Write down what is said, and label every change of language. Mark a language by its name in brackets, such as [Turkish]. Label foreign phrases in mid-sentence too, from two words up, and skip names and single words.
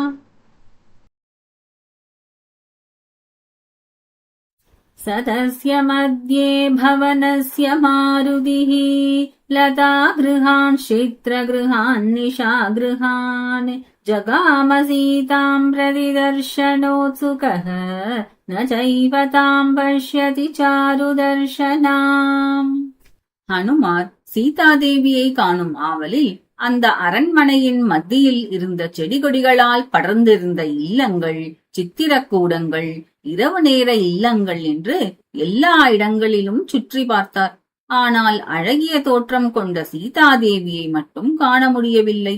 [Sanskrit] सतस्य मध्ये भवनस्य मारुतिः लता गृहान् क्षेत्रगृहान् निशागृहान् जगाम सीतां प्रतिदर्शनोत्सुकः न चैव तां पश्यति चारुदर्शनाम्. [Tamil] ஹனுமார் சீதாதேவியை காணும் ஆவலில் அந்த அரண்மனையின் மத்தியில் இருந்த செடி கொடிகளால் படர்ந்திருந்த இல்லங்கள், சித்திரக்கூடங்கள், இரவு நேர இல்லங்கள் என்று எல்லா இடங்களிலும் சுற்றி பார்த்தார். ஆனால் அழகிய தோற்றம் கொண்ட சீதாதேவியை மட்டும் காண முடியவில்லை.